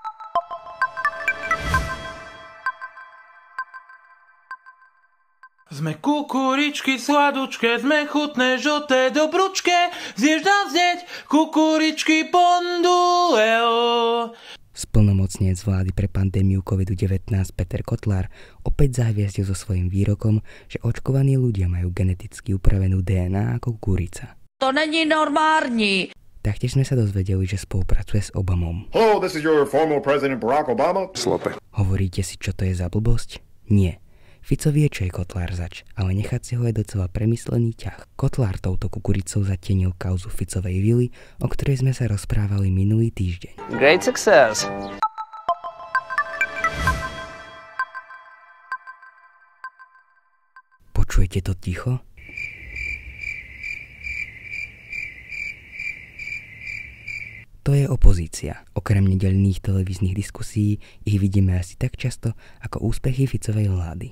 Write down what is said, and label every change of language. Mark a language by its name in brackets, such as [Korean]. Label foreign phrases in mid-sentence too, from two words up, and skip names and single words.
[Slovak] Sme kukuričky sladučké, sme chutné, žlté, dobrúčké, zješ nám znieť, kukuričky ponduleo. Splnomocnec vlády pre pandémiu COVID-19 Peter Kotlár opäť zahviezdil so svojím výrokom, že očkovaní ľudia majú geneticky upravenú DNA ako kukurica. To není normálne. Taktiež sme sa dozvedeli, že spolupracuje s Obamom. [English] Hello, this is your former president Barack Obama. Slope. [Slovak] Hovoríte si, čo to je za blbosť? Nie. Fico vie, čo je Kotlár zač, ale nechať si ho je docela premyslený ťah. Kotlár touto kukuricou zatienil kauzu Ficovej vily, o ktorej sme sa rozprávali minulý týždeň. [English] Great success. [Slovak] Počujete to ticho? To je opozícia. Okrem nedeľných televíznych diskusí ich vidíme asi tak často ako úspechy Ficovej vlády.